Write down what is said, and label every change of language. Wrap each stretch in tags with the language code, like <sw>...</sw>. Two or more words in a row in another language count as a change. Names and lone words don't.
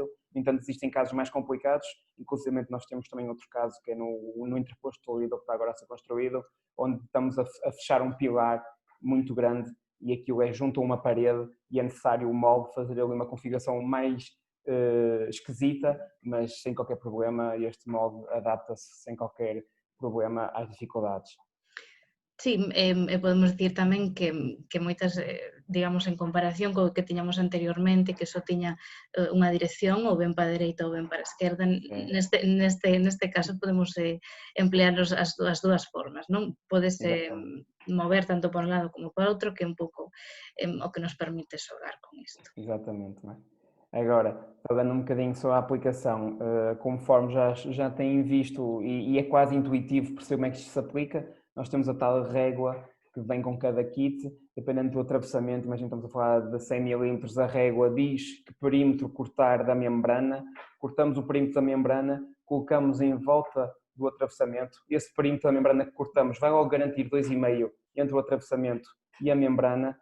<pt>No entanto, existem casos mais complicados, inclusive nós temos também outro caso que é no interposto Toledo, que está agora a ser construído, onde estamos a fechar um pilar muito grande e aquilo é junto a uma parede e é necessário o molde fazer ali uma configuração mais esquisita, mas sem qualquer problema este molde adapta-se sem qualquer problema às dificuldades.</pt> <gl>Sí, podemos dicir tamén que moitas, digamos, en comparación co que tiñamos anteriormente, que só tiña unha dirección, ou ben para a dereita ou ben para a esquerda, neste caso podemos emplear as dúas formas, non? Podese mover tanto para un lado como para outro, que é un pouco o que nos permite xogar con isto.</gl> <pt>Exatamente, não é? Agora, falando um bocadinho sobre a aplicação, conforme já têm visto e é quase intuitivo perceber como é que isto se aplica, nós temos a tal régua que vem com cada kit, dependendo do atravessamento, imagina estamos a falar de 100 milímetros, a régua diz que perímetro cortar da membrana, cortamos o perímetro da membrana, colocamos em volta do atravessamento, esse perímetro da membrana que cortamos vai logo garantir 2,5 entre o atravessamento e a membrana.</pt>